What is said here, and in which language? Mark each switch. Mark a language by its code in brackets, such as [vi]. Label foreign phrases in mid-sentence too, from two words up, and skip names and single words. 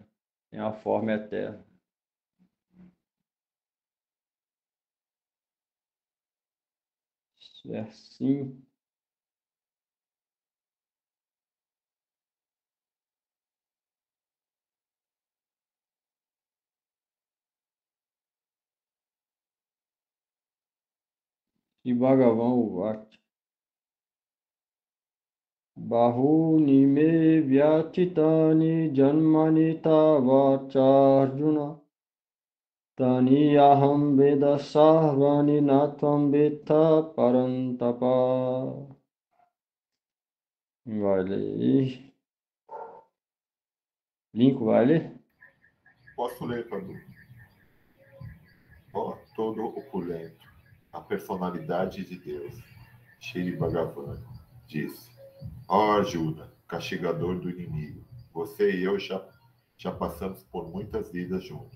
[pt] Tem a forma eterna. É assim. E [sa] भगवान् उवति. बहूनि मे व्यतीतानि जन्मानि तवचार्जुन. तानि अहं वेद सर्वाणि नत्वं वेत परन्तप. [pt] Vai ler. Linko, vai ler? Posso ler, Cadu? Ó, todo opulento, a personalidade de Deus, Shri Bhagavan, disse: Ó Arjuna, castigador do inimigo, você e eu já passamos por muitas vidas juntos.